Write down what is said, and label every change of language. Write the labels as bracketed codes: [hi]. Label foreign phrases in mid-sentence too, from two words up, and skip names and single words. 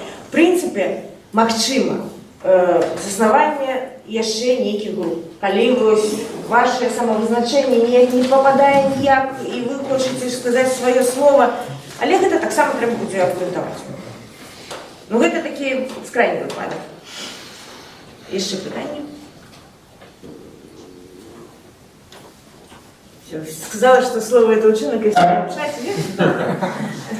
[be] В прынцыпе, магчыма заснаванне яшчэ нейкіх груп. Калі ваше самавызначэнне не попадае ніяк, і вы хочаце сказаць сваё слово, але гэта таксама трэба будзе абгрунтаваць. Гэта такі скрайні выпадак. Яшчэ пытанні? [ru] Все, сказала, что слово это учинок, если не мешать,